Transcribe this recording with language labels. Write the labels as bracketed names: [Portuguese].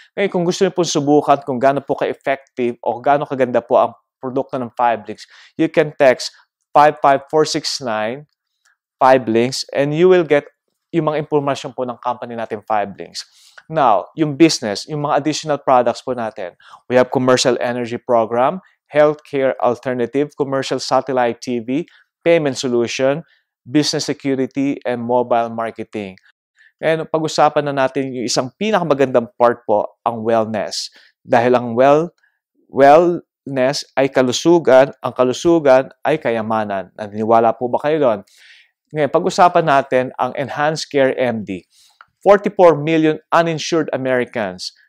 [Filipino] Ngayon, kung gusto niyo po subukan kung gaano po ka-effective o gaano kaganda po ang produkto ng 5links, [English] you can text 55469, 5links, and you will get [Filipino] yung mga impormasyon po ng company natin 5links. Now, yung business, yung mga additional products po natin. [English] We have commercial energy program, healthcare alternative, commercial satellite TV, payment solution, business security, and mobile marketing. [Filipino] Ngayon, pag-usapan na natin yung isang pinakamagandang part po, ang wellness. Dahil ang wellness ay kalusugan, ang kalusugan ay kayamanan. Naniniwala po ba kayo doon? Ngayon, pag-usapan natin ang Enhanced Care MD. [English] 44 million uninsured Americans.